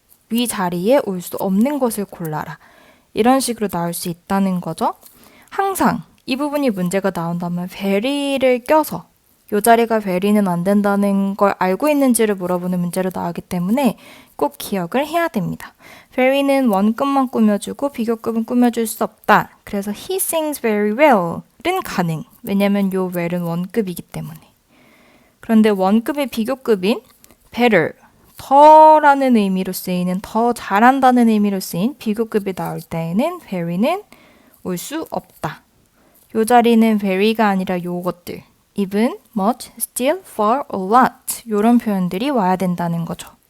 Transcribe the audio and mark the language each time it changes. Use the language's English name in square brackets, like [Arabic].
[Korean] 위 자리에 올 수 없는 것을 골라라. 이런 식으로 나올 수 있다는 거죠. 항상 이 부분이 문제가 나온다면 very를 껴서 요 자리가 very는 안 된다는 걸 알고 있는지를 물어보는 문제로 나오기 때문에 꼭 기억을 해야 됩니다. very는 원급만 꾸며주고 비교급은 꾸며줄 수 없다. 그래서 [English] he sings very well은 가능. [Korean] 왜냐면 요 well은 원급이기 때문에. 그런데 원급의 비교급인 better, 더라는 의미로 쓰이는 더 잘한다는 의미로 쓰인 비교급이 나올 때에는 very는 올 수 없다. 요 자리는 very가 아니라 요것들 even, much, still, far, a lot 요런 표현들이 와야 된다는 거죠.